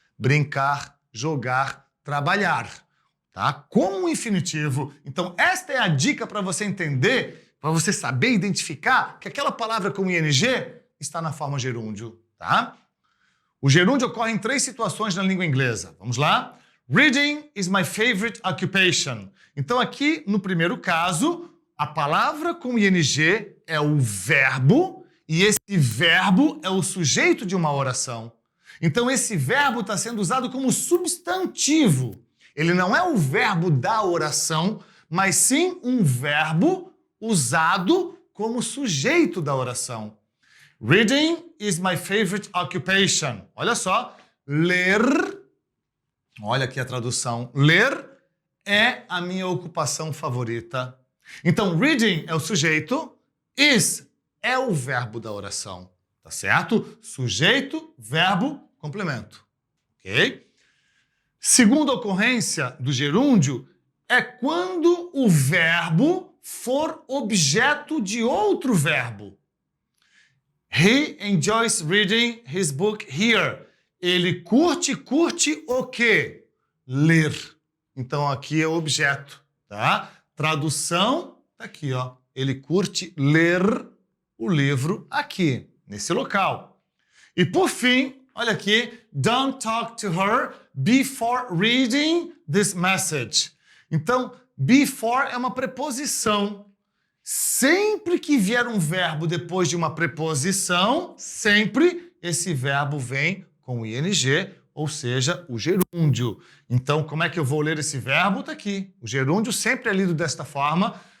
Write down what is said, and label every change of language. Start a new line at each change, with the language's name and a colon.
Portuguese: Brincar, jogar, trabalhar, tá? Como um infinitivo. Então esta é a dica para você entender, para você saber identificar que aquela palavra com ing está na forma gerúndio, tá? O gerúndio ocorre em 3 situações na língua inglesa. Vamos lá?
English: Reading is my favorite occupation.
Portuguese: Então aqui, no primeiro caso, a palavra com ing é o verbo e esse verbo é o sujeito de uma oração. Então esse verbo está sendo usado como substantivo. Ele não é o verbo da oração, mas sim um verbo usado como sujeito da oração.
English: Reading is my favorite occupation.
Portuguese: Olha só, ler, olha aqui a tradução, ler é a minha ocupação favorita. Então, reading é o sujeito, is é o verbo da oração, tá certo? Sujeito, verbo, complemento, ok? Segunda ocorrência do gerúndio é quando o verbo for objeto de outro verbo.
English: He enjoys reading his book here.
Portuguese: Ele curte o quê? Ler. Então aqui é o objeto, tá? Tradução, tá aqui, ó. Ele curte ler o livro aqui, nesse local. E por fim, olha aqui,
English: don't talk to her before reading this message.
Portuguese: Então, before é uma preposição. Sempre que vier um verbo depois de uma preposição, sempre esse verbo vem com ing, ou seja, o gerúndio. Então, como é que eu vou ler esse verbo? Está aqui. O gerúndio sempre é lido desta forma.